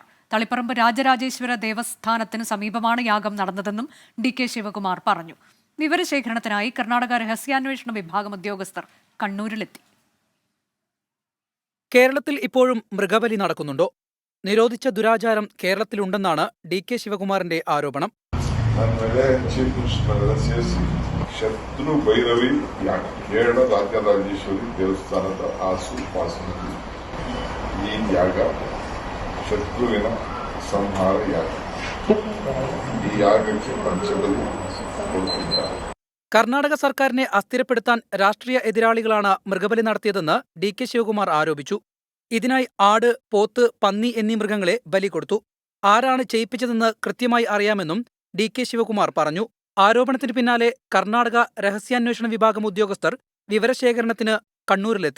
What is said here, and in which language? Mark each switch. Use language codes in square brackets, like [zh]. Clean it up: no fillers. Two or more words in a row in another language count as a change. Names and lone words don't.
[ml] തളിപ്പറമ്പ് രാജരാജേശ്വര ദേവസ്ഥാനത്തിന് സമീപമാണ് യാഗം നടന്നതെന്നും DK ശിവകുമാർ പറഞ്ഞു. വിവരശേഖരണത്തിനായി കർണാടക രഹസ്യാന്വേഷണ വിഭാഗം ഉദ്യോഗസ്ഥർ കണ്ണൂരിലെത്തി. കേരളത്തിൽ ഇപ്പോഴും മൃഗബലി നടക്കുന്നുണ്ടോ? നിരോധിച്ച ദുരാചാരം കേരളത്തിലുണ്ടെന്നാണ് DK ശിവകുമാറിന്റെ ആരോപണം. [kn] ಶತ್ರು ಭೈರವಿ ಯಾಗ ಕೇರಳ ರಾಜರಾಜೇಶ್ವರಿ ದೇವಸ್ಥಾನದ ಆಸುಪಾಸಿನಲ್ಲಿ ಈ ಯಾಗ ಶತ್ರುವಿನ ಸಂಹಾರ ಯಾಗ. ಈ ಯಾಗಕ್ಕೆ ಪಂಚಬಲಿ ಕೊಡುತ್ತಿದ್ದಾರೆ. [ml] കർണാടക സർക്കാരിനെ അസ്ഥിരപ്പെടുത്താൻ രാഷ്ട്രീയ എതിരാളികളാണ് മൃഗബലി നടത്തിയതെന്ന് DK ശിവകുമാർ ആരോപിച്ചു. ഇതിനായി ആട്, പോത്ത്, പന്നി എന്നീ മൃഗങ്ങളെ ബലി കൊടുത്തു. ആരാണ് ചെയ്യിപ്പിച്ചതെന്ന് കൃത്യമായി അറിയാമെന്നും DK ശിവകുമാർ പറഞ്ഞു. ആരോപണത്തിന് പിന്നാലെ കർണാടക രഹസ്യാന്വേഷണ വിഭാഗം ഉദ്യോഗസ്ഥർ വിവരശേഖരണത്തിന് കണ്ണൂരിലെത്തി.